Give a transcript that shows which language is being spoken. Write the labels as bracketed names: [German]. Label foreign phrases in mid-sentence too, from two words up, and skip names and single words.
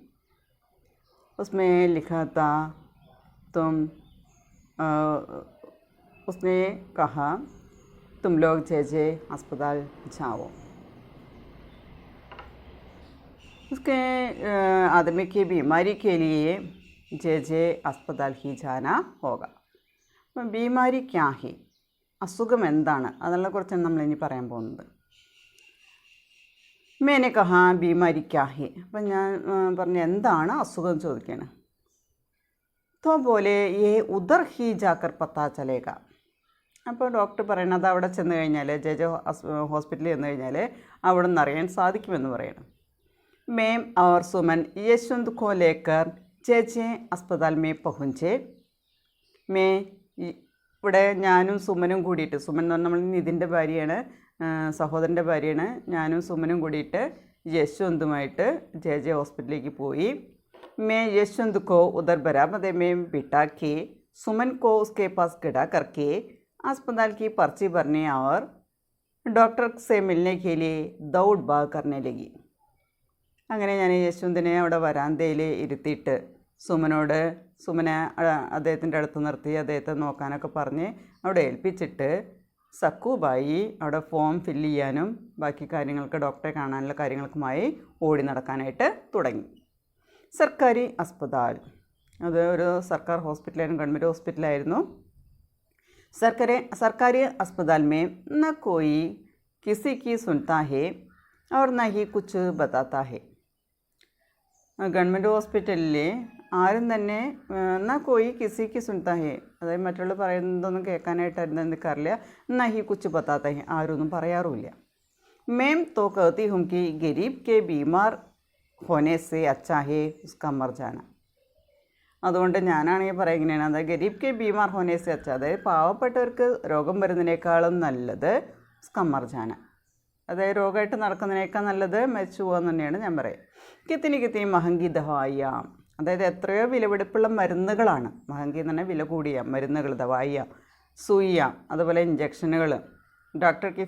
[Hindi] उसमें लिखा था उसने कहा तुम लोग जे अस्पताल जाओ। उसके आदमी की बीमारी के लिए जे अस्पताल ही जाना होगा। बीमारी क्या है, [Malayalam] അസുഖം എന്താണ്, അതിനെക്കുറിച്ചാണ് നമ്മൾ ഇനി പറയാൻ പോകുന്നത്। [Hindi] मैंने कहा बीमारी क्या है। [Malayalam] അപ്പം ഞാൻ പറഞ്ഞു എന്താണ് അസുഖം ചോദിക്കുകയാണ്। [Hindi] तो बोले ये उधर ही जाकर पता चलेगा। [Malayalam] അപ്പോൾ ഡോക്ടർ പറയണത് അവിടെ ചെന്ന് കഴിഞ്ഞാൽ ജെ ഹോസ്പിറ്റലിൽ ചെന്ന് കഴിഞ്ഞാൽ അവിടെ നിന്ന് അറിയാൻ സാധിക്കുമെന്ന് പറയണം। [Hindi] मैम और सुमन यशवंत को लेकर जे अस्पताल में पहुँचे। [Malayalam] मैं ഇവിടെ ഞാനും സുമനും കൂടിയിട്ട്, സുമൻ എന്ന് പറഞ്ഞാൽ നമ്മൾ നിതിൻ്റെ ഭാര്യയാണ്, സഹോദരൻ്റെ ഭാര്യയാണ്, ഞാനും സുമനും കൂടിയിട്ട് യശ്വന്തുമായിട്ട് ജെ ഹോസ്പിറ്റലിലേക്ക് പോയി। [Hindi] मैं यशवंत को उधर बरामदे में बिठा के सुमन को उसके पास खड़ा करके अस्पताल की पर्ची भरने और डॉक्टर से मिलने के लिए दौड़ भाग करने लगी। [Malayalam] അങ്ങനെ ഞാൻ യശ്വന്തിനെ അവിടെ വരാന്തയിൽ ഇരുത്തിയിട്ട് സുമനെ അദ്ദേഹത്തിൻ്റെ അടുത്ത് നിർത്തി അദ്ദേഹത്തെ നോക്കാനൊക്കെ പറഞ്ഞ് അവിടെ ഏൽപ്പിച്ചിട്ട് സക്കുബായി അവിടെ ഫോം ഫില്ല് ചെയ്യാനും ബാക്കി കാര്യങ്ങൾക്ക് ഡോക്ടറെ കാണാനുള്ള കാര്യങ്ങൾക്കുമായി ഓടി നടക്കാനായിട്ട് തുടങ്ങി। [Hindi] सरकारी अस्पताल, [Malayalam] അത് ഒരു സർക്കാർ ഹോസ്പിറ്റലായിരുന്നു, ഗവൺമെൻറ് ഹോസ്പിറ്റലായിരുന്നു। [Hindi] सरकारी अस्पताल में न कोई किसी की सुनता है और न ही कुछ बताता है। [Malayalam] ഗവൺമെൻറ് ഹോസ്പിറ്റലിൽ ആരും തന്നെ എന്നാൽ [Hindi] कोई किसी की सुनता है, [Malayalam] അതായത് മറ്റുള്ള പറയുന്നതൊന്നും കേൾക്കാനായിട്ട് നിൽക്കാറില്ല। [Hindi] न ही कुछ बताता है, [Malayalam] ആരൊന്നും പറയാറുമില്ല। [Hindi] मैम तो कहती हूँ कि गरीब के बीमार होने से अच्छा है उसका मर जाना। [Malayalam] അതുകൊണ്ട് ഞാനാണെങ്കിൽ പറയാം ഇങ്ങനെയാണ്, അതായത് [Hindi] गरीब के बीमार होने से अच्छा, [Malayalam] അതായത് പാവപ്പെട്ടവർക്ക് രോഗം വരുന്നതിനേക്കാളും നല്ലത് [Hindi] स्कम्मर जाना, [Malayalam] അതായത് രോഗമായിട്ട് നടക്കുന്നതിനേക്കാൾ നല്ലത് മരിച്ചു പോകാൻ തന്നെയാണ് ഞാൻ പറയാം. [Hindi] कितनी कितनी महंगी दवाइयाँ, [Malayalam] അതായത് എത്രയോ വിലപിടിപ്പുള്ള മരുന്നുകളാണ്, മഹങ്കി എന്ന് പറഞ്ഞാൽ വില കൂടിയ മരുന്നുകൾ, [Hindi] दवाइयाँ सूइयाँ, [Malayalam] അതുപോലെ ഇഞ്ചക്ഷനുകൾ, ഡോക്ടർക്ക്